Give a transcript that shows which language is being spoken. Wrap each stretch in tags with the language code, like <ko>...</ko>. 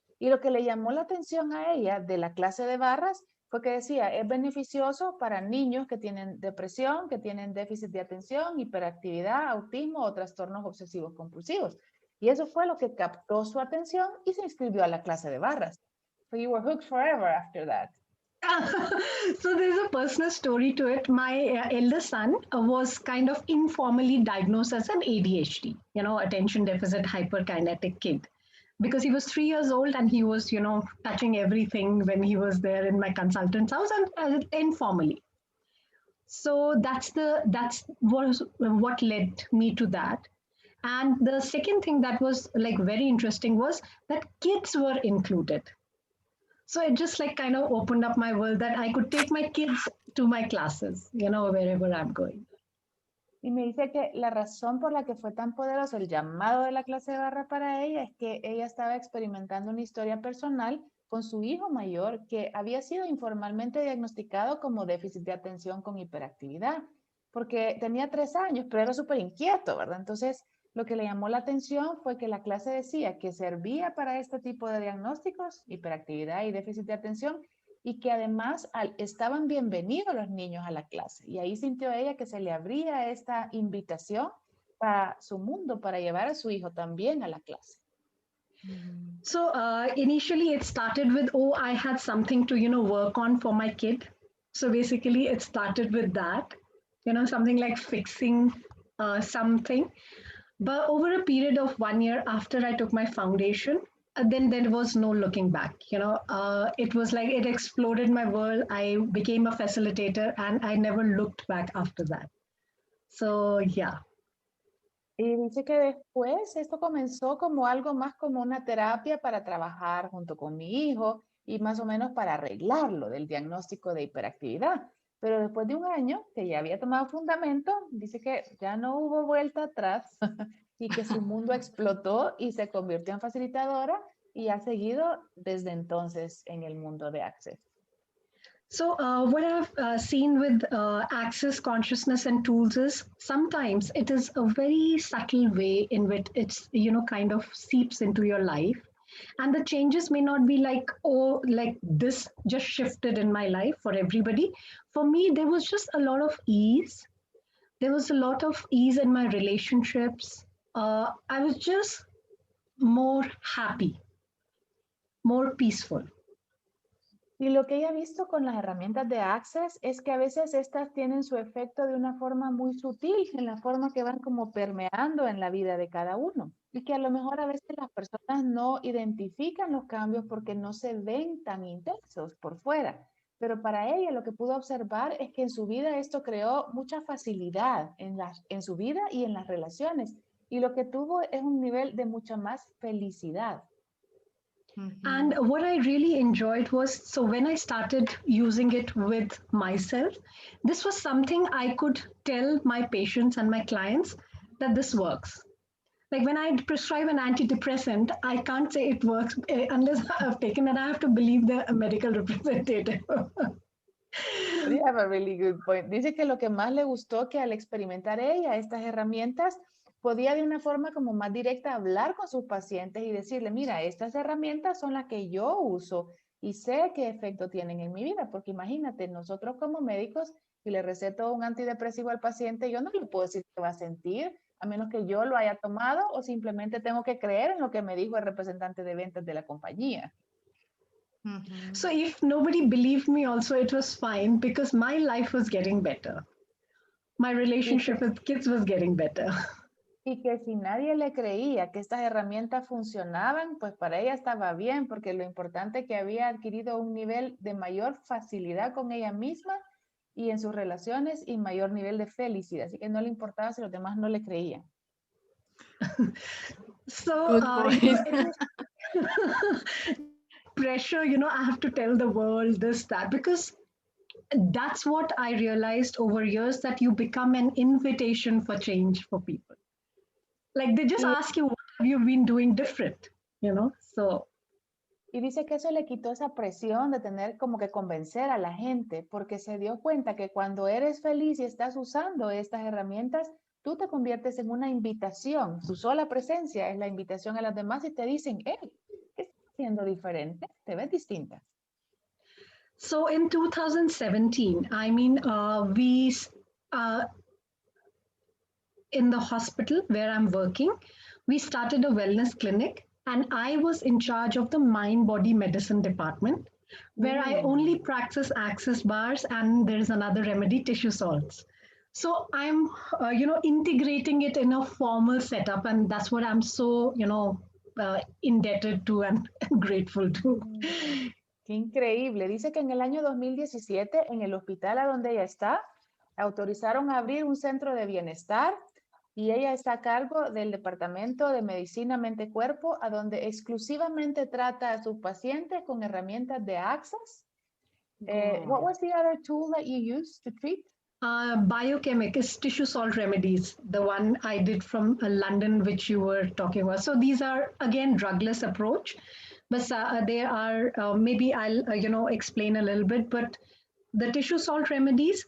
<es>Y lo que le llamó la atención a ella de la clase de barras fue que decía, es beneficioso para niños que tienen depresión, que tienen déficit de atención, hiperactividad, autismo o trastornos obsesivos compulsivos. Y eso fue lo que captó su atención y se inscribió a la clase de barras.</es> <en>So you were hooked forever after that. So there's a personal story to it. My elder son was kind of informally diagnosed as an ADHD, attention deficit hyperkinetic kid, because he was 3 years old and he was, touching everything when he was there in my consultant's house and informally. So that's what led me to that. And the second thing that was like very interesting was that kids were included. So it just like kind of opened up my world that I could take my kids to my classes, wherever I'm going.</en> <es>Y me dice que la razón por la que fue tan poderoso el llamado de la clase de barra para ella es que ella estaba experimentando una historia personal con su hijo mayor que había sido informalmente diagnosticado como déficit de atención con hiperactividad, porque tenía 3 años, pero era súper inquieto, ¿verdad? Entonces, lo que le llamó la atención fue que la clase decía que servía para este tipo de diagnósticos, hiperactividad y déficit de atención, y que además estaban bienvenidos los niños a la clase. Y ahí sintió ella que se le abría esta invitación para su mundo, para llevar a su hijo también a la clase.</es> <en>So initially it started with, I had something to, work on for my kid. So basically it started with that, something like fixing something. But over a period of 1 year after I took my foundation, then there was no looking back. It was like it exploded my world. I became a facilitator and I never looked back after that. So, yeah.</en> <es>Y dice que después esto comenzó como algo más como una terapia para trabajar junto con mi hijo y más o menos para arreglarlo del diagnóstico de hiperactividad. Pero después de 1 año que ya había tomado fundamento, dice que ya no hubo vuelta atrás y que su mundo explotó y se convirtió en facilitadora y ha seguido desde entonces en el mundo de Access.</es> <en>So what I've seen with Access consciousness and tools is sometimes it is a very subtle way in which it's, kind of seeps into your life. And the changes may not be like, oh, like this just shifted in my life for everybody. For me, there was just a lot of ease. There was a lot of ease in my relationships. I was just more happy, more peaceful.</en> <es>Y lo que ella ha visto con las herramientas de Access es que a veces estas tienen su efecto de una forma muy sutil, en la forma que van como permeando en la vida de cada uno. Y que a lo mejor a veces las personas no identifican los cambios porque no se ven tan intensos por fuera. Pero para ella lo que pudo observar es que en su vida esto creó mucha facilidad en su vida y en las relaciones. Y lo que tuvo es un nivel de mucha más felicidad.</es> <en>And what I really enjoyed was, so when I started using it with myself, this was something I could tell my patients and my clients that this works. Like when I prescribe an antidepressant, I can't say it works unless I've taken it. I have to believe the medical representative. You have a really good point.</en> <es>Dice que lo que más le gustó que al experimentar ella estas herramientas, podía de una forma como más directa hablar con sus pacientes y decirle, mira, estas herramientas son las que yo uso y sé qué efecto tienen en mi vida, porque imagínate, nosotros como médicos, si le receto un antidepresivo al paciente, yo no le puedo decir qué va a sentir, a menos que yo lo haya tomado o simplemente tengo que creer en lo que me dijo el representante de ventas de la compañía.</es> <en>So if nobody believed me also, it was fine because my life was getting better. My relationship with kids was getting better.</en> <es>Y que si nadie le creía que estas herramientas funcionaban, pues para ella estaba bien, porque lo importante es que había adquirido un nivel de mayor facilidad con ella misma y en sus relaciones y mayor nivel de felicidad. Así que no le importaba si los demás no le creían.</es> <en>So, pressure, you know, I have to tell the world this, that, because that's what I realized over years, that you become an invitation for change for people. Like they just ask you, what have you been doing different, you know? So.</en> <es>Y dice que eso le quitó esa presión de tener como que convencer a la gente, porque se dio cuenta que cuando eres feliz y estás usando estas herramientas, tú te conviertes en una invitación. Tu sola presencia es la invitación a las demás y te dicen, hey, ¿qué estás haciendo diferente? Te ves distinta.</es> <en>So in 2017, I mean, we in the hospital where I'm working, we started a wellness clinic, and I was in charge of the mind-body medicine department, where I only practice access bars, and there is another remedy, tissue salts. So I'm, you know, integrating it in a formal setup, and that's what I'm so, you know, indebted to and grateful to.</en> <es>Qué increíble. Dice que en el año 2017, en el hospital a donde ella está, autorizaron a abrir un centro de bienestar y ella está a cargo del departamento de medicina mente-cuerpo, a donde exclusivamente trata a sus pacientes con herramientas de Access.</es> <en>What was the other tool that you used to treat? Biochemicals, tissue salt remedies, the one I did from London, which you were talking about. So these are, again, drugless approach, but they are, maybe I'll, you know, explain a little bit, but the tissue salt remedies.</en>